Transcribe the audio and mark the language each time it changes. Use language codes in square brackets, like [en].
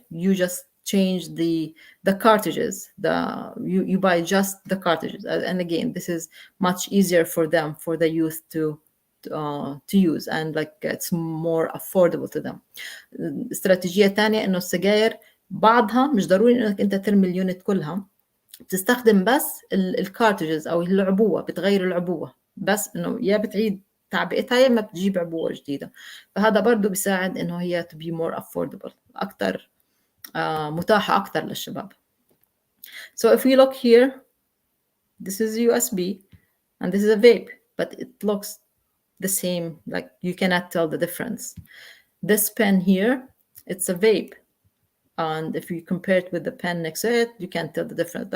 [en] You just change the cartridges. You buy just the cartridges, and again, this is much easier for them, for the youth to use, and like it's more affordable to them. [ar] استراتيجية تانية إنه السجائر بعضها مش ضروري إنك أنت ترمي اليونت كلها، بتستخدم بس الكارتريجز أو العبوة، بتغير العبوة بس، إنه يا بتعيد تعبئتها يا ما بتجيب عبوة جديدة. فهذا برضو بيساعد إنه هي [en] to be more affordable، [ar] أكتر متاحة أكتر للشباب. [en] So if we look here, this is USB and this is a vape, but it looks the same, like you cannot tell the difference. This pen here, it's a vape, and if you compare it with the pen next to it, you can't tell the difference.